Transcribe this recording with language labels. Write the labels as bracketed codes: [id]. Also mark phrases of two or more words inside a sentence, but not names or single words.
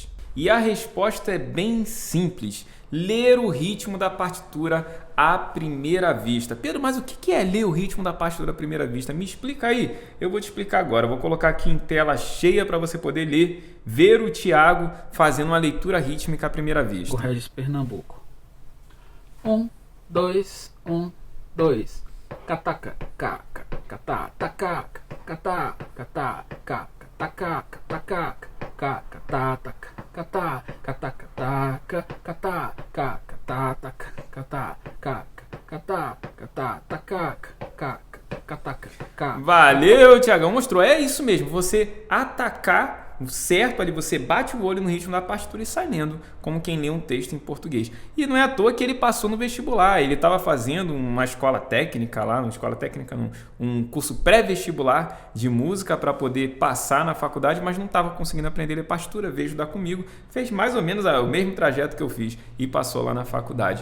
[pt] E a resposta é bem simples, ler o ritmo da partitura à primeira vista. Pedro, mas o que é ler o ritmo da partitura à primeira vista? Me explica aí, eu vou te explicar agora. Eu vou colocar aqui em tela cheia para você poder ler, ver o Thiago fazendo uma leitura rítmica à primeira vista. O Regis Pernambuco. 1, 2, 1, 2. Cataca, caca, catá, tacaca, catá, catá, caca, tacaca, tacaca, caca, tataca, catá, cataca, taca, catá, caca, tataca, catá, caca, catá, catá, tacaca, caca, cataca, caca. Valeu, Thiagão, mostrou. É isso mesmo, você atacar certo ali, você bate o olho no ritmo da partitura e sai lendo, como quem lê um texto em português. E não é à toa que ele passou no vestibular, ele estava fazendo uma escola técnica lá, um curso pré-vestibular de música para poder passar na faculdade, mas não estava conseguindo aprender a ler partitura, veio estudar comigo, fez mais ou menos o mesmo trajeto que eu fiz e passou lá na faculdade.